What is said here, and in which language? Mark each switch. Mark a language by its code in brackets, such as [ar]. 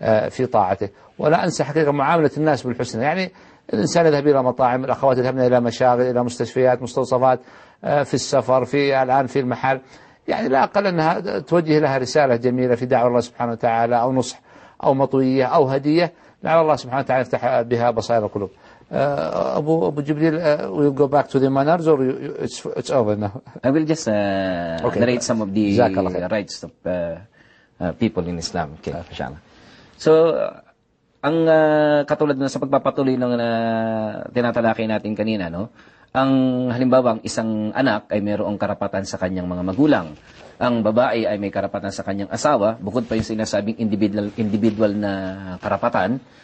[ar] في طاعته ولا أنسى حقيقة معاملة الناس بالحسنة يعني الإنسان يذهب إلى مطاعم الأخوات يذهبن إلى مشاغل إلى مستشفيات مستوصفات في السفر في الآن في المحل يعني لا أقل أنها توجه لها رسالة جميلة في دعوة الله سبحانه وتعالى أو نصح أو مطوية أو هدية لعل الله سبحانه وتعالى يفتح بها بصائر القلوب [en] Abu Jibril, we'll go back to the manners or it's over now? I will just okay. narrate some of the rights of people in Islam. Okay, inshallah. [tl] So, ang katulad na sa pagpapatuloy ng tinatalaki natin kanina, no? Ang halimbawa, ang isang anak ay mayroong karapatan sa kanyang mga magulang. Ang babae ay may karapatan sa kanyang asawa, bukod pa yung sinasabing individual na karapatan.